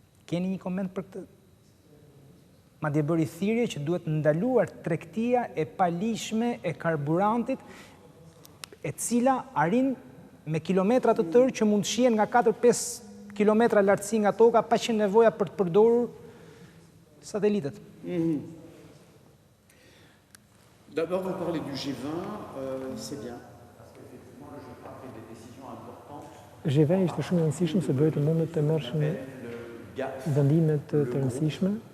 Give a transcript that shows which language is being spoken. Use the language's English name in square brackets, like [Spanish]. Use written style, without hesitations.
[Albanian] Keni një koment për këtë? Madje bëri thirrje që duhet ndaluar tregtia e palishme e karburantit, e cila arrin me kilometra të tërë që mund shihen nga 4-5 kilometra lartësi nga toka pa që nevoja për të përdorur satelitet. [French] D'abord, vous parlez du G20, c'est bien. Parce qu'effectivement, le G20 a pris des décisions importantes. [Albanian] G20 ishte shumë e rëndësishme se bëri të mundet të merrshme vendime të rëndësishme.